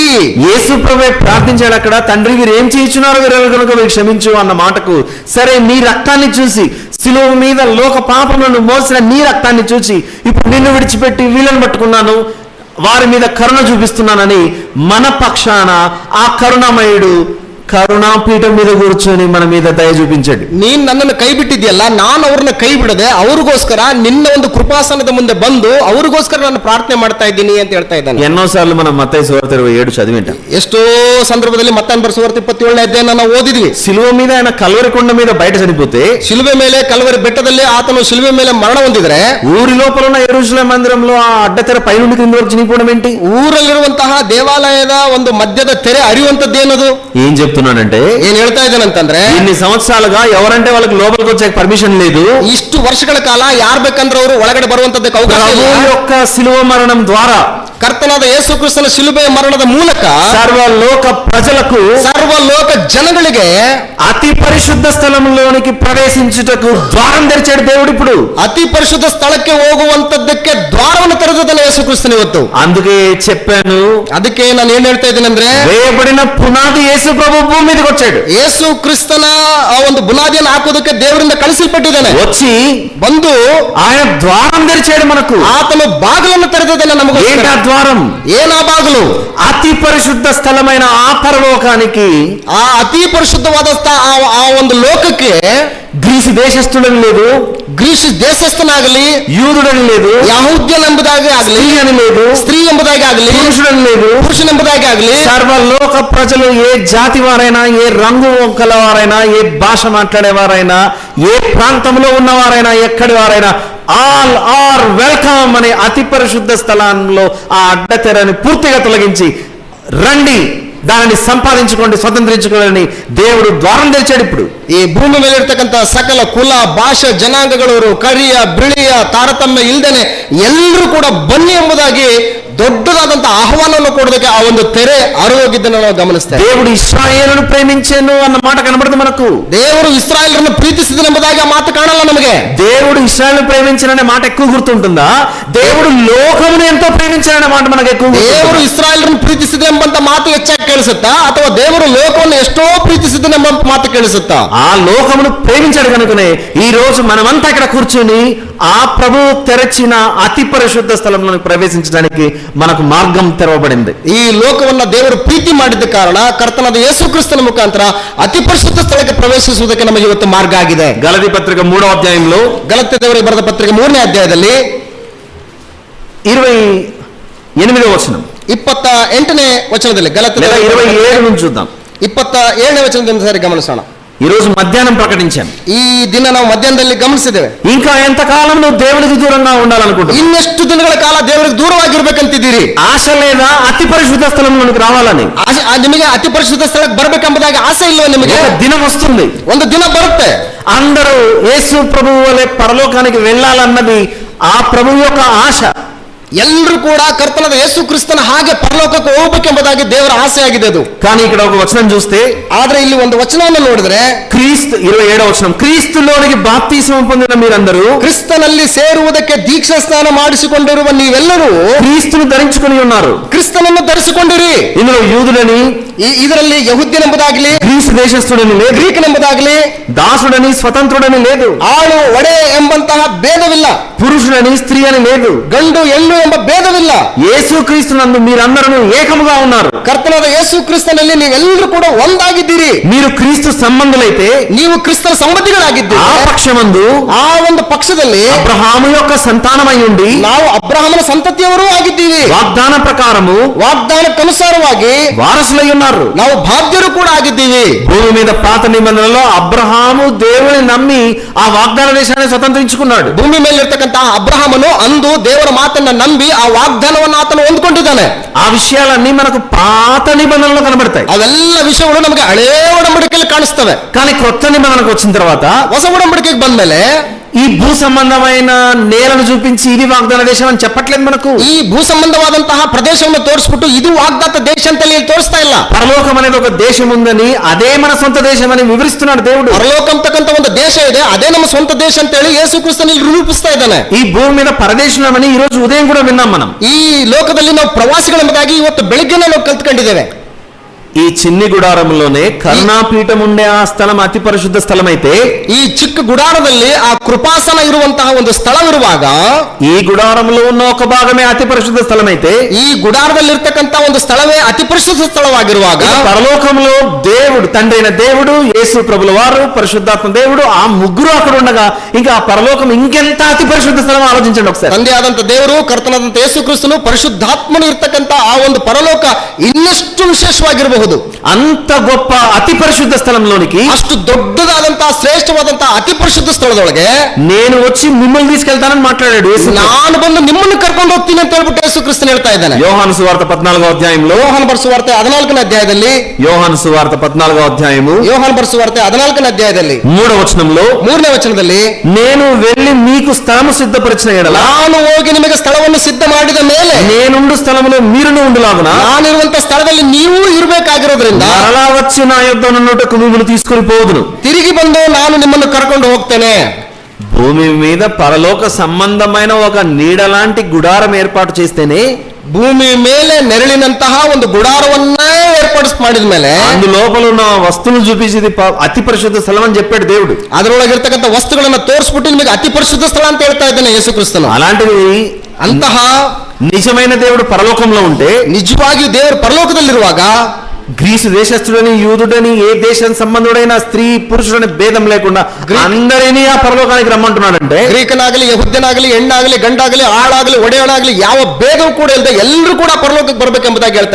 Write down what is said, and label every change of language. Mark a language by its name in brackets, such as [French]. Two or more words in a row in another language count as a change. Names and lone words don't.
[Telugu] యేసు ప్రభువే ప్రార్థించాడు అక్కడ, తండ్రి వీరు ఏం చేయించున్నారో వీరు కనుక వీరు క్షమించు అన్న మాటకు, సరే నీ రక్తాన్ని చూసి, శిలువ మీద లోక పాపములను మోసిన నీ రక్తాన్ని చూసి ఇప్పుడు నిన్ను విడిచిపెట్టి వీళ్ళని పట్టుకున్నాను, వారి మీద కరుణ చూపిస్తున్నానని మన పక్షాన ఆ కరుణామయుడు కరుణాపీఠం మీద కూర్చొని మన మీద దయ చూపించాడు. [Kannada] ನೀನ್ ನನ್ನನ್ನು ಕೈ ಬಿಟ್ಟಿದ್ಯಲ್ಲ, ನಾನು ಅವ್ರನ್ನ ಕೈ ಬಿಡದೆ ಅವ್ರಿಗೋಸ್ಕರ ನಿನ್ನ ಒಂದು ಕೃಪಾಸನದ ಮುಂದೆ ಬಂದು ಅವ್ರಿಗೋಸ್ಕರ ನಾನು ಪ್ರಾರ್ಥನೆ ಮಾಡ್ತಾ ಇದ್ದೀನಿ ಅಂತ ಹೇಳ್ತಾ ಇದ್ದಾನೆ. [Telugu] ఎన్నోసార్లు మనం మత్తయి సువార్త 27 చదివింటాం. [Kannada] ಎಷ್ಟೋ ಸಂದರ್ಭದಲ್ಲಿ ಮತ್ತಾಯನ ಬರೆಸುವಾರ್ತೆ 27ನೇ ಅಧ್ಯಾಯನ ನಾವು ಓದಿದ್ವಿ. [Telugu] శిలువ మీద ఆయన కల్వరి కొండ మీద బయట చనిపోతే, [Kannada] ಶಿಲುಬೆ ಮೇಲೆ ಕಲ್ವರಿ ಬೆಟ್ಟದಲ್ಲಿ ಆತನು ಶಿಲುಬೆ ಮೇಲೆ ಮರಣ ಹೊಂದಿದ್ರೆ, [Telugu] ఊరి లోపల ఉన్న యెరూషలేము మందిరంలో ఆ అడ్డతెర పైనుండి కింద వరకు చినిగిపోవడం ఏంటి? [Kannada] ಊರಲ್ಲಿರುವಂತಹ ದೇವಾಲಯದ ಒಂದು ಮಧ್ಯದ ತೆರೆ ಅರಿಯುವಂತದ್ದೇನದು? [Telugu] ఏం చెప్తున్నానంటే, [Kannada] ಏನ್ ಹೇಳ್ತಾ ಇದ್ದಾನಂತಂದ್ರೆ, [Telugu] ఇన్ని సంవత్సరాలుగా ఎవరంటే వాళ్ళకి లోపలికి వచ్చే పర్మిషన్ లేదు. [Kannada] ಇಷ್ಟು ವರ್ಷಗಳ ಕಾಲ ಯಾರ್ ಬೇಕಂದ್ರೆ ಅವರು ಒಳಗಡೆ ಬರುವಂತದ್ದಕ್ಕೆ ಅವಕಾಶ [Telugu] ప్రభు [Kannada] ಇಲ್ಲ. [Telugu] యొక్క శిలువ మరణం ద్వారా, [Kannada] ಕರ್ತನಾದ ಯೇಸು ಕ್ರಿಸ್ತನ ಶಿಲುಬೆಯ ಮರಣದ ಮೂಲಕ [Telugu] సర్వలోక ప్రజలకు, [Kannada] ಸರ್ವಲೋಕ ಜನಗಳಿಗೆ [Telugu] అతి పరిశుద్ధ స్థలంలోనికి ప్రవేశించుటకు ద్వారం తెరిచాడు దేవుడు. ఇప్పుడు [Kannada] ಅತಿ ಪರಿಶುದ್ಧ ಸ್ಥಳಕ್ಕೆ ಹೋಗುವಂತದ್ದಕ್ಕೆ ದ್ವಾರವನ್ನು ತೆರೆದಿದ್ದಾನೆ ಯೇಸು ಕ್ರಿಸ್ತನ ಇವತ್ತು. [Telugu] అందుకే చెప్పాను, [Kannada] ಅದಕ್ಕೆ ನಾನು ಏನ್ ಹೇಳ್ತಾ ಇದ್ದೇನೆ ಅಂದ್ರೆ, [Telugu] వేయబడిన పునాది యేసు ప్రభు భూమి మీదకి వచ్చాడు. [Kannada] ಯೇಸು ಕ್ರಿಸ್ತನ ಆ ಒಂದು ಬುನಾದಿಯನ್ನು ಹಾಕೋದಕ್ಕೆ ದೇವರಿಂದ ಕಳಿಸಲ್ಪಟ್ಟಿದ್ದಾನೆ. [Telugu] వచ్చి [Kannada] ಬಂದು [Telugu] ఆయన ద్వారం తెరిచాడు మనకు. [Kannada] ಆತನು ಬಾಗಿಲನ್ನು ತೆರೆದಿದ್ದಾನೆ ನಮಗೆ. [Telugu] ఏంటా ద్వారం? [Kannada] ಏನಾ ಬಾಗಿಲು? [Telugu] అతి పరిశుద్ధ స్థలమైన ఆ పరలోకానికి, [Kannada] ಆ ಅತಿ ಪರಿಶುದ್ಧವಾದ ಆ ಒಂದು ಲೋಕಕ್ಕೆ [Telugu] గ్రీసు దేశస్థుడని లేదు, [Kannada] ಗ್ರೀಸ್ ದೇಶಸ್ಥನಾಗಲಿ, [Telugu] యూదుడని లేదు, [Kannada] ಯಹೂದ್ಯನೆಂಬುದಾಗಿ ಆಗಲಿ, [Telugu] స్త్రీ అని లేదు, [Kannada] ಸ್ತ್ರೀ ಎಂಬುದಾಗಿ ಆಗಲಿ, [Telugu] పురుషుడని లేదు, [Kannada] ಪುರುಷನೆಂಬುದಾಗಿ ಆಗಲಿ, [Telugu] సర్వలోక ప్రజలు ఏ జాతి వారైనా, ఏ రంగు కలవారైనా, ఏ భాష మాట్లాడేవారైనా, ఏ ప్రాంతంలో ఉన్నవారైనా, ఎక్కడి వారైనా [English] all are welcome [Telugu] అనే అతి పరిశుద్ధ స్థలంలో ఆ అడ్డతెరని పూర్తిగా తొలగించి రండి, దానిని సంపాదించుకోండి, స్వతంత్రించుకోవాలని దేవుడు ద్వారం తెరిచాడు. ఇప్పుడు [Kannada] ಈ ಭೂಮಿ ಮೇಲೆ ಇರ್ತಕ್ಕಂಥ ಸಕಲ ಕುಲ, ಭಾಷೆ, ಜನಾಂಗಗಳವರು, ಕರಿಯ ಬಿಳಿಯ ತಾರತಮ್ಯ ಇಲ್ದೇನೆ ಎಲ್ಲರೂ ಕೂಡ ಬನ್ನಿ ಎಂಬುದಾಗಿ ದೊಡ್ಡದಾದಂತ ಆಹ್ವಾನವನ್ನು ಕೊಡೋದಕ್ಕೆ ಆ ಒಂದು ತೆರೆ ಅರಿಯೋಗಿದ್ದನ್ನು ನಾವು ಗಮನಿಸ್ತೇವೆ. [Telugu] దేవుడు ఇశ్రాయేలును ప్రేమించాను అన్న మాట కనబడుతుంది మనకు. [Kannada] ದೇವರು ಇಸ್ರಾಯೇಲರನ್ನು ಪ್ರೀತಿಸಿದನೆಂಬುದಾಗಿ ಆ ಮಾತು ಕಾಣಲ್ಲ ನಮಗೆ. [Telugu] దేవుడు ఇశ్రాయేలును ప్రేమించాననే మాట ఎక్కువ గుర్తుంటుందా? దేవుడు లోకమును ఎంతో ప్రేమించాననే మాట మనకు ఎక్కువ [Kannada] ದೇವರು ಇಸ್ರಾಯೇಲರನ್ನು ಪ್ರೀತಿಸಿದ ಎಂಬಂತ ಮಾತು ಹೆಚ್ಚಾಗಿ ಕೇಳಿಸುತ್ತಾ, ಅಥವಾ ದೇವರು ಲೋಕವನ್ನು ಎಷ್ಟೋ ಪ್ರೀತಿಸಿದನೆಂಬ ಮಾತು ಕೇಳಿಸುತ್ತಾ? [Telugu] ఆ లోకమును ప్రేమించాడు కనుకనే ఈ రోజు మనమంతా ఇక్కడ కూర్చొని ఆ ప్రభు తెరచిన అతి పరిశుద్ధ స్థలంలోకి ప్రవేశించడానికి మనకు మార్గం తెరవబడింది. [Kannada] ಈ ಲೋಕವನ್ನ ದೇವರು ಪ್ರೀತಿ ಮಾಡಿದ ಕಾರಣ ಕರ್ತನಾದ ಯೇಸು ಕ್ರಿಸ್ತನ ಮುಖಾಂತರ ಅತಿ ಪರಿಶುದ್ಧ ಸ್ಥಳಕ್ಕೆ ಪ್ರವೇಶಿಸುವುದಕ್ಕೆ ನಮಗೆ ಇವತ್ತು ಮಾರ್ಗ ಆಗಿದೆ. [Telugu] గలతీ పత్రిక 3వ అధ్యాయంలో, [Kannada] ಗಲಾತ್ಯ ದೇವರಿಗೆ ಬರೆದ ಪತ್ರಿಕೆ 3ನೇ ಅಧ್ಯಾಯದಲ್ಲಿ [Telugu] 8వ వచనం [Kannada] 28ನೇ ವಚನದಲ್ಲಿ ಗಲಾತ್ಯರ [Telugu] లేదా 27 నుంచి చూద్దాం. [Kannada] 27ನೇ ವಚನದಿಂದ ಸರಿ ಗಮನಿಸೋಣ. [Telugu] ఈ రోజు మధ్యాహ్నం ప్రకటించాను. [Kannada] ಈ ದಿನ ನಾವು ಮಧ್ಯಾಹ್ನದಲ್ಲಿ ಗಮನಿಸಿದ್ದೇವೆ. [Telugu] ఇంకా ఎంతకాలం నువ్వు దేవునికి దూరంగా ఉండాలనుకుంటున్నావు? [Kannada] ಇನ್ನೆಷ್ಟು ದಿನಗಳ ಕಾಲ ದೇವರಿಗೆ ದೂರವಾಗಿರ್ಬೇಕಂತಿದ್ದೀರಿ? [Telugu] ఆశ లేదా అతి పరిశుద్ధ స్థలంలోనికి రావాలని? [Kannada] ನಿಮಗೆ ಅತಿ ಪರಿಶುದ್ಧ ಸ್ಥಳಕ್ಕೆ ಬರ್ಬೇಕೆಂಬುದಾಗಿ ಆಸೆ ಇಲ್ವಾ ನಿಮಗೆ? [Telugu] ఒక దినం వస్తుంది, [Kannada] ಒಂದು ದಿನ ಬರುತ್ತೆ, [Telugu] అందరూ యేసు ప్రభువు వలె పరలోకానికి వెళ్ళాలన్నది ఆ ప్రభువు యొక్క ఆశ. [Kannada] ಎಲ್ಲರೂ ಕೂಡ ಕರ್ತನಾದ ಯೇಸು ಕ್ರಿಸ್ತನ ಹಾಗೆ ಪರಲೋಕಕ್ಕೆ ಹೋಗ್ಬೇಕೆಂಬುದಾಗಿ ದೇವರ ಆಸೆ ಆಗಿದೆ ಅದು. [Telugu] కానీ ఇక్కడ ఒక వచనం చూస్తే, [Kannada] ಆದ್ರೆ ಇಲ್ಲಿ ಒಂದು ವಚನವನ್ನು ನೋಡಿದ್ರೆ [Telugu] క్రీస్తు 27వ వచనం, క్రీస్తులోనికి బాప్తిస్మం పొందిన మీరందరూ, [Kannada] ಕ್ರಿಸ್ತನಲ್ಲಿ ಸೇರುವುದಕ್ಕೆ ದೀಕ್ಷಾ ಸ್ನಾನ ಮಾಡಿಸಿಕೊಂಡಿರುವ ನೀವೆಲ್ಲರೂ [Telugu] క్రీస్తును ధరించుకొని ఉన్నారు. [Kannada] ಕ್ರಿಸ್ತನನ್ನು ಧರಿಸಿಕೊಂಡಿರಿ. [Telugu] ఇందులో యూదుడని, [Kannada] ಇದರಲ್ಲಿ ಯಹೂದ್ಯನೆಂಬುದಾಗಲಿ [Telugu] గ్రీసు దేశస్థుడని లేదు, [Kannada] ಗ್ರೀಕನೆಂಬುದಾಗಲಿ [Telugu] దాసుడని స్వతంత్రుడని లేదు, [Kannada] ಆಳು ಒಡೆ ಎಂಬಂತಹ ಭೇದವಿಲ್ಲ, [Telugu] పురుషుడని స్త్రీ అని లేదు, [Kannada] ಗಂಡು ಹೆಣ್ಣು ಎಂಬ ಭೇದವಿಲ್ಲ. [Telugu] యేసు క్రీస్తునందు మీరందరూ ఏకముగా ఉన్నారు. [Kannada] ಕರ್ತನಾದ ಯೇಸು ಕ್ರಿಸ್ತನಲ್ಲಿ ನೀವೆಲ್ಲರೂ ಕೂಡ ಒಂದಾಗಿದ್ದೀರಿ. [Telugu] మీరు క్రీస్తు సంబంధులైతే [Kannada] ನೀವು ಕ್ರಿಸ್ತನ ಸಂಬಂಧಿಗಳಾಗಿದ್ದೀರಿ. [Telugu] ఆ పక్షమందు [Kannada] ಆ ಒಂದು ಪಕ್ಷದಲ್ಲಿ [Telugu] అబ్రహాము యొక్క సంతానమై ఉండి [Kannada] ನಾವು ಅಬ್ರಹಾಮನ ಸಂತತಿಯವರೂ ಆಗಿದ್ದೀವಿ. [Telugu] వాగ్దాన ప్రకారము [Kannada] ವಾಗ್ದಾನಕ್ಕನುಸಾರವಾಗಿ [Telugu] వారసులై ఉన్నారు. [Kannada] ನಾವು ಬಾಧ್ಯರು ಕೂಡ ಆಗಿದ್ದೀವಿ. [Telugu] భూమి మీద పాత నిబంధనలో అబ్రహాము దేవుని నమ్మి ఆ వాగ్దాన దేశాన్ని స్వతంత్రించుకున్నాడు. [Kannada] ಭೂಮಿ ಮೇಲೆ ಇರ್ತಕ್ಕಂತಹ ಅಬ್ರಹಾಮನು ಅಂದು ದೇವರ ಮಾತನ್ನ ನಂಬಿ ಆ ವಾಗ್ದಾನವನ್ನು ಆತನು ಹೊಂದ್ಕೊಂಡಿದ್ದಾನೆ. [Telugu] ఆ విషయాలన్నీ మనకు పాత నిబంధనలో కనబడతాయి. [Kannada] ಅವೆಲ್ಲ ವಿಷಯಗಳು ನಮಗೆ ಹಳೇ ಒಡಂಬಡಿಕೆಯಲ್ಲಿ ಕಾಣಿಸ್ತವೆ. [Telugu] కానీ కొత్త నిబంధనకు వచ్చిన తర్వాత [Kannada] ಹೊಸ ಒಡಂಬಡಿಕೆಗೆ ಬಂದ್ಮೇಲೆ [Telugu] ఈ భూ సంబంధమైన నేలను చూపించి ఇది వాగ్దాన దేశం అని చెప్పట్లేదు మనకు. [Kannada] ಈ ಭೂ ಸಂಬಂಧವಾದಂತಹ ಪ್ರದೇಶವನ್ನು ತೋರಿಸ್ಬಿಟ್ಟು ಇದು ವಾಗ್ದಾತ ದೇಶ ಅಂತ ಹೇಳಿ ತೋರಿಸ್ತಾ ಇಲ್ಲ. [Telugu] పరలోకం అనేది ఒక దేశం ఉందని, అదే మన సొంత దేశం అని వివరిస్తున్నాడు దేవుడు. [Kannada] ಪರಲೋಕ ಅಂತಕ್ಕಂಥ ಒಂದು ದೇಶ ಇದೆ, ಅದೇ ನಮ್ಮ ಸ್ವಂತ ದೇಶ ಅಂತ ಹೇಳಿ ಯೇಸು ಕ್ರಿಸ್ತನಲ್ಲಿ ನಿರೂಪಿಸ್ತಾ ಇದ್ದಾನೆ. [Telugu] ఈ భూమి మీద పరదేశులమని ఈ రోజు ఉదయం కూడా విన్నాం మనం. [Kannada] ಈ ಲೋಕದಲ್ಲಿ ನಾವು ಪ್ರವಾಸಿಗಳೆಂಬುದಾಗಿ ಇವತ್ತು ಬೆಳಿಗ್ಗೆನೇ ನಾವು ಕಲ್ತ್ಕೊಂಡಿದ್ದೇವೆ. [Telugu] ఈ చిన్ని గుడారంలోనే కరుణాపీఠం ఉండే ఆ స్థలం అతి పరిశుద్ధ స్థలం అయితే, [Kannada] ಈ ಚಿಕ್ಕ ಗುಡಾರದಲ್ಲಿ ಆ ಕೃಪಾಸನ ಇರುವಂತಹ ಒಂದು ಸ್ಥಳವಿರುವಾಗ, [Telugu] ఈ గుడారంలో ఉన్న ఒక భాగమే అతి పరిశుద్ధ స్థలం అయితే, [Kannada] ಈ ಗುಡಾರದಲ್ಲಿ ಇರ್ತಕ್ಕಂಥ ಒಂದು ಸ್ಥಳವೇ ಅತಿ ಪರಿಶುದ್ಧ ಸ್ಥಳವಾಗಿರುವಾಗ, [Telugu] పరలోకంలో దేవుడు, తండ్రి అయిన దేవుడు, యేసు ప్రభుల వారు, పరిశుద్ధాత్మ దేవుడు, ఆ ముగ్గురు అక్కడ ఉండగా ఇంకా ఆ పరలోకం ఇంకెంత అతి పరిశుద్ధ స్థలం ఆలోచించండి ఒకసారి. [Kannada] ತಂದೆ ಆದಂತ ದೇವರು, ಕರ್ತನಾದಂತ ಯೇಸು ಕ್ರಿಸ್ತನು, ಪರಿಶುದ್ಧಾತ್ಮನು ಇರ್ತಕ್ಕಂಥ ಆ ಒಂದು ಪರಲೋಕ ಇನ್ನೆಷ್ಟು ವಿಶೇಷವಾಗಿರಬಹುದು. [Telugu] అంత గొప్ప అతి పరిశుద్ధ స్థలంలోనికి, [Kannada] ಅಷ್ಟು ದೊಡ್ಡದಾದಂತಹ ಶ್ರೇಷ್ಠವಾದಂತಹ ಅತಿ ಪರಿಶುದ್ಧ ಸ್ಥಳದೊಳಗೆ [Telugu] నేను వచ్చి మిమ్మల్ని తీసుకెళ్తానని మాట్లాడాడు యేసు. [Kannada] ನಾನು ಬಂದು ನಿಮ್ಮನ್ನು ಕರ್ಕೊಂಡು ಹೋಗ್ತೀನಿ ಅಂತ ಹೇಳ್ಬಿಟ್ಟು ಯೇಸು ಕ್ರಿಸ್ತನು ಹೇಳ್ತಾ ಇದ್ದಾನೆ. [Telugu] యోహాను సువార్త 14వ అధ్యాయంలో, [Kannada] ಯೋಹಾನ ಬರೆಸುವಾರ್ತೆ 14ನೇ ಅಧ್ಯಾಯದಲ್ಲಿ, [Telugu] యోహాను సువార్త 14వ అధ్యాయము [Kannada] ಯೋಹಾನ ಬರೆಸುವಾರ್ತೆ 14ನೇ ಅಧ್ಯಾಯದಲ್ಲಿ [Telugu] 3వ వచనంలో, [Kannada] 3ನೇ ವಚನದಲ್ಲಿ, [Telugu] నేను వెళ్ళి మీకు స్థలము సిద్ధపరిచిన ఎడల [Kannada] ನಾನು ಹೋಗಿ ನಿಮಗೆ ಸ್ಥಳವನ್ನು ಸಿದ್ಧ ಮಾಡಿದ ಮೇಲೆ [Telugu] నేనుండు స్థలములో మీరును ఉండులాగున [Kannada] ನಾನಿರುವಂತ ಸ್ಥಳದಲ್ಲಿ ನೀವು ಇರಬೇಕಾಗಿರೋದ್ರಿಂದ [Telugu] మరలా వచ్చి నా యొద్ద నుండుటకు మిమ్మల్ని తీసుకొని పోదును. [Kannada] ತಿರುಗಿ ಬಂದು ನಾನು ನಿಮ್ಮನ್ನು ಕರ್ಕೊಂಡು ಹೋಗ್ತೇನೆ. [Telugu] భూమి మీద పరలోక సంబంధమైన ఒక నీడ లాంటి గుడారం ఏర్పాటు చేస్తేనే, [Kannada] ಭೂಮಿ ಮೇಲೆ ನೆರಳಿನಂತಹ ಒಂದು ಗುಡಾರವನ್ನೇ ಮಾಡಿದ ಮೇಲೆ [Telugu] అందులోపల ఉన్న వస్తువులు చూపించి ఇది అతి పరిశుద్ధ స్థలం అని చెప్పాడు దేవుడు. [Kannada] ಅದರೊಳಗಿರ್ತಕ್ಕಂಥ ವಸ್ತುಗಳನ್ನ ತೋರಿಸ್ಬಿಟ್ಟು ನಿಮಗೆ ಅತಿ ಪರಿಶುದ್ಧ ಸ್ಥಳ ಅಂತ ಹೇಳ್ತಾ ಇದ್ದಾನೆ ಯೇಸು ಕ್ರಿಸ್ತನು. [Telugu] అలాంటిది [Kannada] ಅಂತಹ [Telugu] నిజమైన దేవుడు పరలోకంలో ఉంటే, [Kannada] ನಿಜವಾಗಿಯೂ ದೇವರು ಪರಲೋಕದಲ್ಲಿರುವಾಗ [Telugu] గ్రీసు దేశస్థుడని, యూదుడని, ఏ దేశం సంబంధుడైన స్త్రీ పురుషుడని భేదం లేకుండా అందరినీ ఆ పరలోకానికి రమ్మంటున్నాడంటే, [Kannada] ಗ್ರೀಕನಾಗಲಿ, ಯಹೂದ್ಯನಾಗಲಿ, ಹೆಣ್ಣಾಗಲಿ, ಗಂಡಾಗಲಿ, ಆಳಾಗಲಿ, ಒಡೆಯನಾಗಲಿ ಯಾವ ಭೇದವೂ ಕೂಡ ಇಲ್ಲದೆ ಎಲ್ಲರೂ ಕೂಡ ಪರಲೋಕಕ್ಕೆ ಬರ್ಬೇಕೆಂಬುದಾಗಿ ಹೇಳ್ತಾ